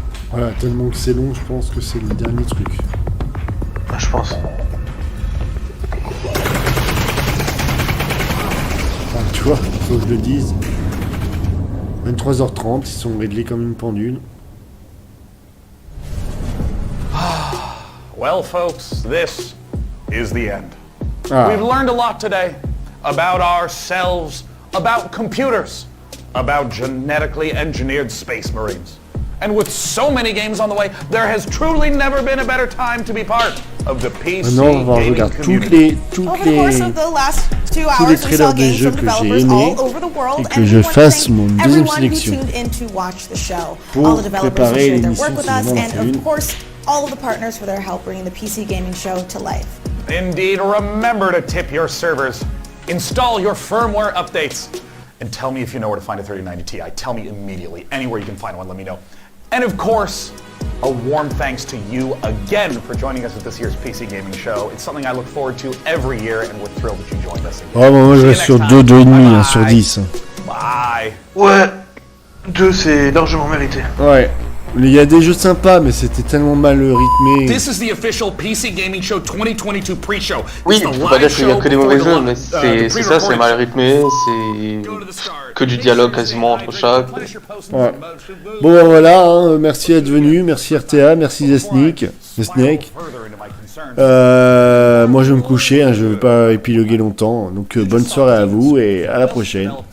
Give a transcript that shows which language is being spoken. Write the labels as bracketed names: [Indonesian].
[French] Voilà, tellement que c'est long, je pense que c'est le dernier truc. Ah, je pense. Enfin, tu vois, faut que je le dise. 23h30, ils sont réglés comme une pendule. [English] Well, folks, this is the end. Ah. We've learned a lot today about ourselves, about computers, about genetically engineered space marines. And with so many games on the way, there has truly never been a better time to be part of the PC gaming community. Over the course of the last 2 hours, we saw games from developers all over the world, and we want to thank everyone who tuned in to watch the show. All the developers who shared their work with us, and of course, all of the partners for their help bringing the PC gaming show to life. Indeed, remember to tip your servers, install your firmware updates, and tell me if you know where to find a 3090 Ti. Tell me immediately. Anywhere you can find one, let me know. And of course, a warm thanks to you again for joining us at this year's PC Gaming Show. It's something I look forward to every year, and we're thrilled that you joined us again. [French] Oh, moi je reste sur 2, 2,5 sur 10. [English] Bye. [French] Ouais, 2 c'est largement mérité. Ouais. Il y a des jeux sympas, mais c'était tellement mal rythmé. [English] This is the official PC Gaming Show 2022 pre-show. [French] Oui, tu peux pas dire qu'il y a que des mauvais jeux, mais c'est ça, c'est mal rythmé, c'est que du dialogue quasiment entre chaque. Ouais. Bon ben voilà, hein, merci d'être venu, merci RTA, merci The Snake. Moi je vais me coucher, hein, je vais pas épiloguer longtemps, donc bonne soirée à vous et à la prochaine.